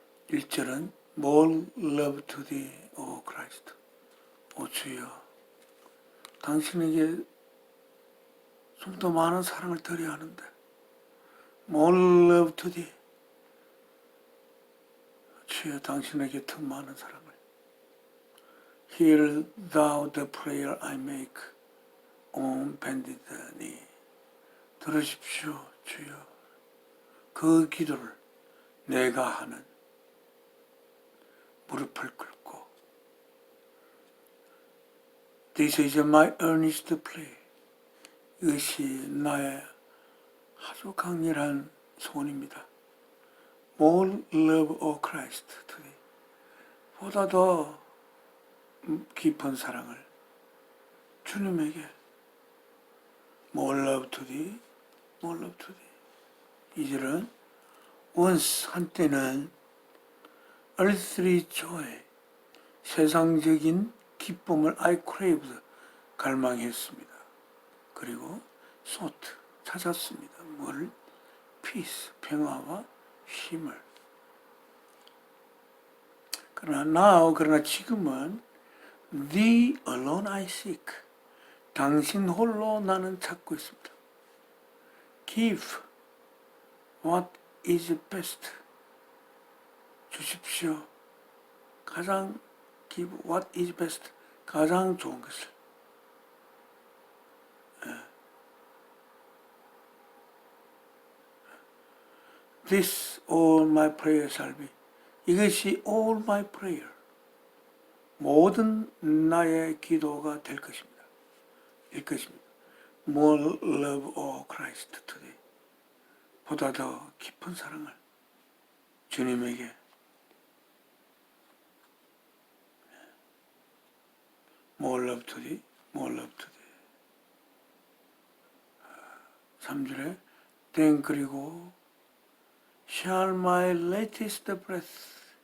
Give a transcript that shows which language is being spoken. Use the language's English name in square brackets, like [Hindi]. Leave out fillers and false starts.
[Korean] 1절은 [English] More love to thee, O Christ. [Korean] 오 주여, 당신에게 좀 더 많은 사랑을 드려야 하는데 [English] More love to thee. [Korean] 주여, 당신에게 더 많은 사랑을. [English] Hear thou the prayer I make on bended knee. [Korean] 들으십시오, 주여. 그 기도를 내가 하는 무릎을 꿇고 [English] This is my earnest plea. [Korean] 이것이 나의 아주 강렬한 소원입니다. [English] More love, O Christ, to thee. [Korean] 보다 더 깊은 사랑을 주님에게. [English] More love to thee, more love to thee. [Korean] 이절은 once, 한때는 [English] earthly joy, [Korean] 세상적인 기쁨을 [English] I craved, [Korean] 갈망했습니다. 그리고 sought, 찾았습니다. 뭘? peace, 평화와 쉼을. 그러나 지금은 [English] thee alone I seek. [Korean] 당신 홀로 나는 찾고 있습니다. [English] Give what is best. [Korean] 주십시오. [English] 가장 give what is best. [Korean] 가장 좋은 것을. [English] This all my prayer shall be. [Korean] 이것이 [English] all my prayer. [Korean] 모든 나의 기도가 될 것입니다. 일 것입니다. [English] More love, O Christ, today. [Korean] 보다 더 깊은 사랑을 주님에게. [English] More love today, more love today. [Korean] 3절에 [English] then 그리고 shall my latest breath.